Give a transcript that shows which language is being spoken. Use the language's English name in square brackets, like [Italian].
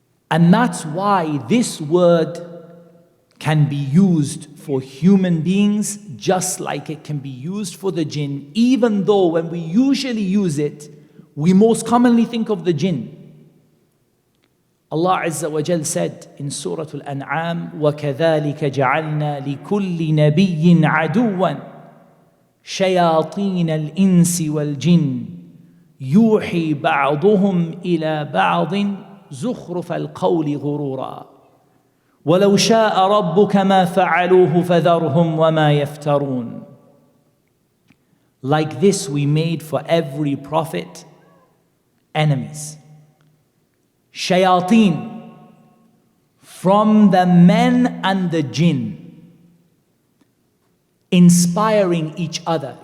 [English] And that's why this word can be used for human beings just like it can be used for the jinn, even though when we usually use it, we most commonly think of the jinn. Allah Azza wa Jal said in Surah Al-An'am, [Arabic] وَكَذَلِكَ جَعَلْنَا لِكُلِّ نَبِيٍّ عَدُوًّا شَيَاطِينَ الْإِنسِ وَالْجِنِّ يُوحِي بَعْضُهُمْ إِلَى بَعْضٍ زُخْرُفَ الْقَوْلِ غُرُورًا وَلَوْ شَاءَ رَبُّكَ مَا فَعَلُوهُ فَذَرْهُمْ وَمَا يَفْتَرُونَ. [English] Like this we made for every prophet enemies. Shayateen, from the men and the jinn, inspiring each other.